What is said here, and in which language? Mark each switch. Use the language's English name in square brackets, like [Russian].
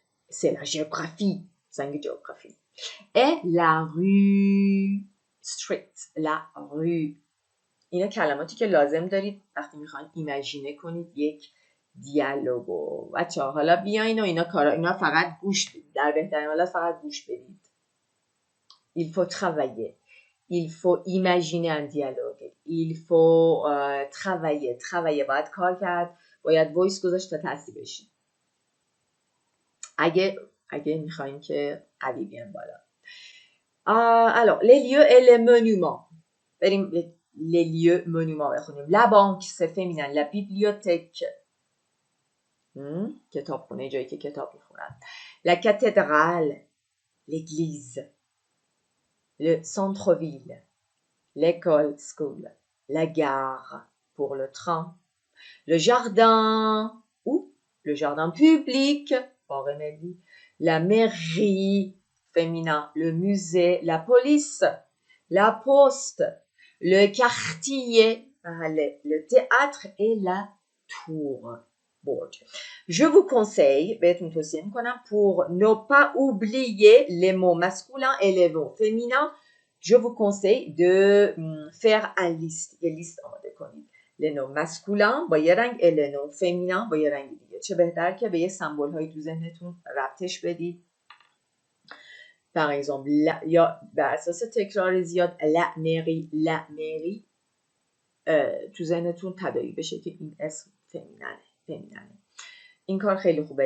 [French] C'est la géographie, [Persian] زنگ جغرافی. [French] Et la rue street, la rue. [Persian] اینا کلماتی که لازم دارید وقتی میخواین ایمیجینه کنید یک دیالوگو. بچه‌ها حالا بیاین و اینا فقط گوش بدید. در بهترین حالت فقط گوش بدید. [French] Il faut travailler. Il faut imaginer un dialogue. Il faut travailler. [Persian] باید کار کرد. باید وایس گذاشت تا تصحیح بشید. اگه میخواین که قوی بیان بالا. [French] Alors, les lieux et les monuments. [Persian] بریم [French] les lieux monuments [Persian] بخونیم. [French] La banque, c'est féminin. La bibliothèque. [Persian] کتابخونه جایی که کتاب میخونن. [French] La cathédrale. L'église. Le centre-ville. L'école, school. La gare pour le train. Le jardin. Ou le jardin public. La mairie. Féminin. Le musée. La police. La poste. Le quartier. Le théâtre et la tour. Je vous conseille, [Persian] بهتون توصیه میکنم [French] pour ne pas oublier les mots masculins et les mots féminins, je vous conseille de faire un liste. [Persian] یه لیست آماده کنید. [French] les noms masculins [Persian] با یه رنگ [French] et les noms féminins [Persian] با یه رنگ دیگه. چه بهتر که به یه سمبول هایی تو ذهنتون ربطش بدید. [French] par exemple [Persian] یا بر اساس تکرار زیاد la mairie تو ذهنتون تداعی بشه که این اسم فمیننه. این کار خیلی خوبه.